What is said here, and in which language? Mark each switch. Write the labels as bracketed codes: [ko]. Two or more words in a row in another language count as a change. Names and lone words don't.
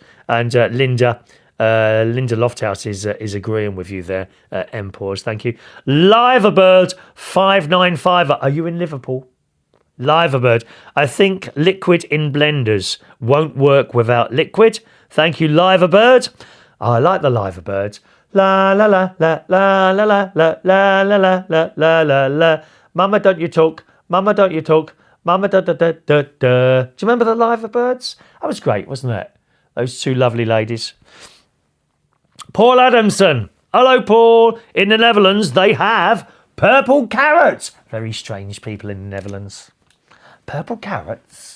[en] And Linda Lofthouse is agreeing with you there. Empors, thank you. Liverbird 595. Are you in Liverpool? Liverbird. I think liquid in blenders won't work without liquid. Thank you, Liverbird. Oh, I like the Liverbirds. La la la la la la la la la la la la la la la. Mama, don't you talk. Mama, don't you talk. Mama, da da da da da. Do you remember the Liverbirds? That was great, wasn't it? Those two lovely ladies. Paul Adamson. Hello, Paul. In the Netherlands, they have purple carrots. Very strange people in the Netherlands. Purple carrots?